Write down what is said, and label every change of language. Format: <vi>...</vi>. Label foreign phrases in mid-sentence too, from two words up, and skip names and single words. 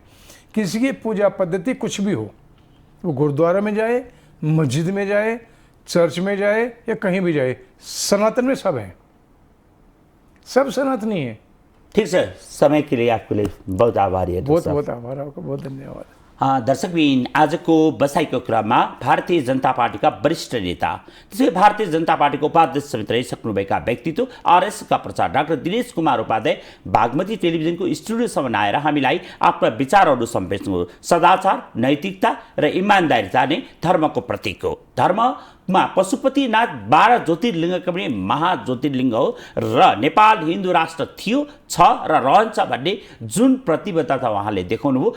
<hi>किसी की पूजा पद्धति कुछ भी हो, वो गुरुद्वारा में जाए, मस्जिद में जाए, चर्च में जाए या कहीं भी जाए, सनातन में सब है, सब सनातनी है। ठीक सर, समय के लिए आपके लिए बहुत आभारी है। बहुत आभार आपको, बहुत धन्यवाद।</hi> <ne>दर्शकबिन, आजको बसाइको क्रममा भारतीय जनता पार्टीका वरिष्ठ नेता, त्यसै भारतीय जनता पार्टीको उपाध्यक्ष समेत रहिसक्नुभएका व्यक्तित्व आरएसका प्रचार डाक्टर दिनेश कुमार उपाध्याय बागमती टेलिभिजनको स्टुडियोसम्म आएर हामीलाई आफ्ना विचारहरू सम्पेच्नु। सदाचार, नैतिकता र इमान्दारिता नै धर्मको प्रतीक हो। धर्ममा पशुपतिनाथ 12 ज्योतिर्लिङ्गका पनि महाज्योतिर्लिङ्ग हो र नेपाल हिन्दू राष्ट्र थियो, छ र रहन्छ भन्ने जुन प्रतिबद्धता उहाँले देखाउनु भयो।</ne>